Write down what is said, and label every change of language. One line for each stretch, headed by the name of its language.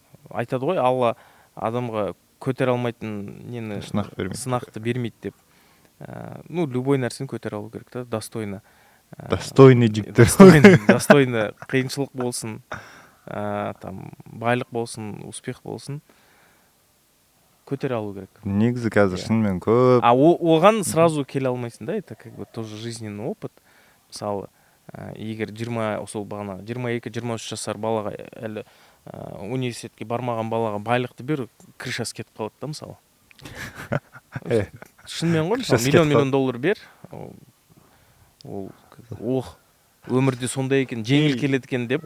Kazakh: Айтады ғой, Алла адамға көтере алмайтын нені сынақты бермейді деп. Ну, любой нәрсені көтере алу керек та, достойно. Достойный жігіттер. Достойно қиыншылық болсын, там байлық болсын, успех болсын, көтере алу керек. Негізі қазір шынымен көп. Оған
Russian: сразу
Kazakh: келе алмайсың да,
Russian: это как бы тоже жизненный опыт.
Kazakh: Мысалы, егер 22-23 жасар балаға әлі университетке бармаған балаға байлықты бер, крышасы кетіп қалады да, мысалы. Шынымен ғой, миллион доллар бер, ол өмірде сондай екен, жеңіл келеді екен деп.